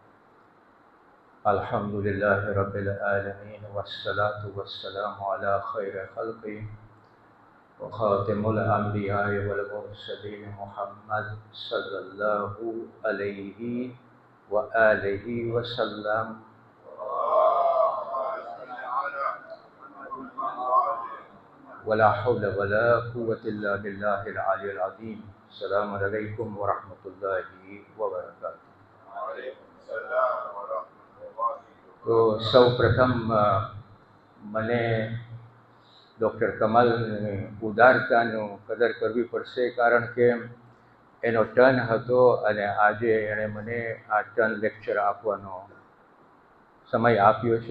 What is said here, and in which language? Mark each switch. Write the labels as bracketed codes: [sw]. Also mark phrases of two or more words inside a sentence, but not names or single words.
[ar] الحمد لله رب العالمين والصلاة والسلام على خير خلقه وخاتم الأنبياء والمرسلين محمد صلى الله عليه وآله وسلم ولا حول ولا قوة إلا بالله العلي العظيم. السلام عليكم ورحمة الله وبركاته. [gu] તો સૌ પ્રથમ મને ડૉક્ટર કમાલની ઉદારતાનું કદર કરવી પડશે, કારણ કે એનો ટર્ન હતો અને આજે એણે મને આ [en] turn lecture [gu] આપવાનો સમય આપ્યો છે.